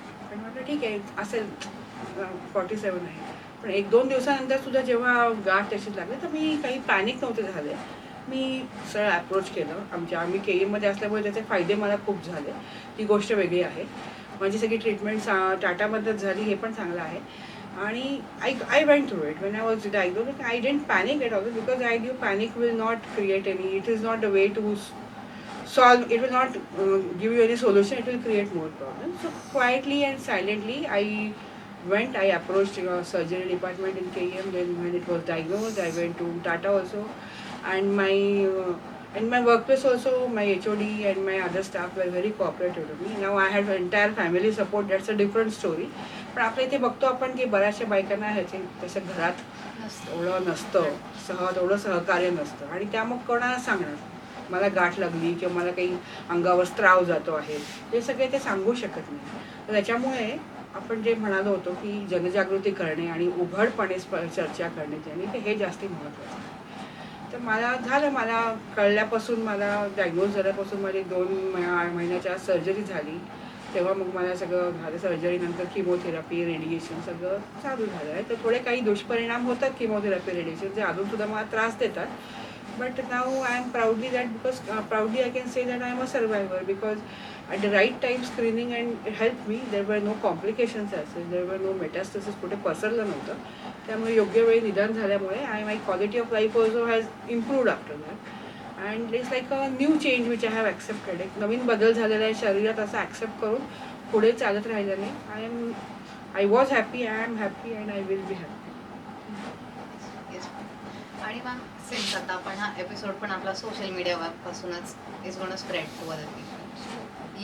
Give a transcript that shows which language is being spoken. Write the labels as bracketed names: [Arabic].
[Marathi] पण म्हटलं ठीक आहे असेल 47 आहे. पण 1-2 दिवसानंतर सुद्धा जेव्हा गाठ तशीच लागली तर मी काही पॅनिक नव्हते झाले. मी सरळ अप्रोच केलं. आम्ही KEMमध्ये असल्यामुळे त्याचे फायदे मला खूप झाले. ती गोष्ट वेगळी आहे. माझी सगळी ट्रीटमेंट टाटामध्येच झाली हे पण चांगलं आहे. [English] आणि I went through it. When I was diagnose I didn't panic at all because I knew panic will not create any. It is not the way to solve. It will not give you any solution. It will create more problems. So quietly and silently I approached surgery department in KEM. Then when it was diagnosed I went to Tata also, and my workplace also my HOD and my other staff were very cooperative to me. Now I had entire family support. That's a different story. [Marathi] पण आपल्या इथे बघतो आपण की बऱ्याचशा बायकांना ह्याचे तसं घरात एवढं नसतं, तेवढं सहकार्य नसतं. आणि त्या मग कोणाला सांगणार मला गाठ लागली किंवा मला काही अंगावर स्त्राव जातो आहे, हे सगळे ते सांगू शकत नाही. तर त्याच्यामुळे आपण जे म्हणालो होतो की जनजागृती करणे आणि उघडपणे चर्चा करणे त्याने हे जास्ती महत्त्वाचं आहे. तर मला कळल्यापासून मला डायग्नोज झाल्यापासून माझी 2 महिन्याच्या सर्जरी झाली. तेव्हा मग मला सगळं झालं. सर्जरीनंतर किमोथेरपी, रेडिएशन सगळं चालू झालं आहे. तर थोडे काही दुष्परिणाम होतात किमोथेरपी, रेडिएशन जे अजूनसुद्धा मला त्रास देतात. [English] But now I am proudly I can say that I am a survivor because at the right time screening and it helped me. There were no complications as such. There were no metastasis. [Marathi] कुठे पसरलं नव्हतं. त्यामुळे योग्य वेळी निदान झाल्यामुळे [English] my quality of life also has improved after that. And it's like a new change which I have accepted. [Marathi] एक नवीन बदल झालेला आहे शरीरात असं ॲक्सेप्ट करून पुढे चालत राहिल्याने [English] I was happy, I am happy and I will be happy. [Marathi] आणि मॅम सिन्स आता आपण हा एपिसोड पण आपला social मीडियापासूनच [English] Is gonna spread to other people.